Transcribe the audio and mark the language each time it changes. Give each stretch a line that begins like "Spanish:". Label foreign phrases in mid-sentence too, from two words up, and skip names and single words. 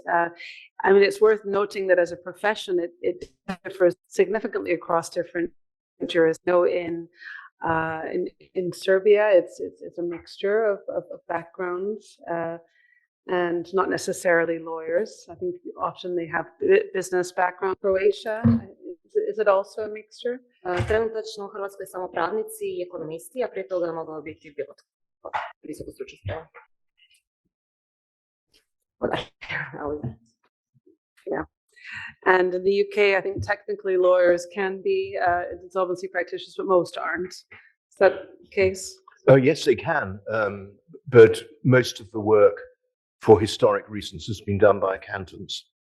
English: I mean, it's worth noting that as a profession, it differs significantly across different jurisdictions. In Serbia, it's a mixture of backgrounds and not necessarily lawyers. I think often they have business background. Croatia, is it also a mixture?
Croatian: Trenutačno u Hrvatskoj samo pravnici i ekonomisti, a prije toga je mogao biti bilo tko visoko stručna sprema.
English: Yeah. And in the UK, I think technically lawyers can be insolvency practitioners, but most aren't. Is that the case? Oh, yes, they can. But most of the work, for historic reasons, has been done by accountants.